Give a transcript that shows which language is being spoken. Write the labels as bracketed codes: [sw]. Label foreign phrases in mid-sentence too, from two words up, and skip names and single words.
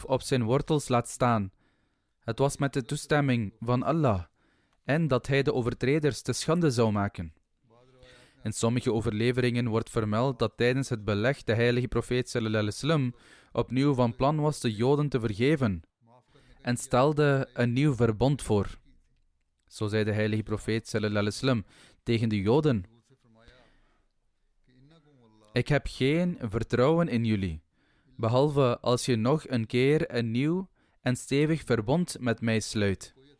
[nl] op zijn wortels laat staan, het was met de toestemming van Allah en dat hij de overtreders te schande zou maken. In sommige overleveringen wordt vermeld dat tijdens het beleg de heilige profeet [ar] صلى الله عليه وسلم [nl] opnieuw van plan was de Joden te vergeven en stelde een nieuw verbond voor. Zo zei de heilige profeet [ar] صلى الله عليه وسلم [nl] tegen de Joden: ik heb geen vertrouwen in jullie, behalve als je nog een keer een nieuw en stevig verbond met mij sluit.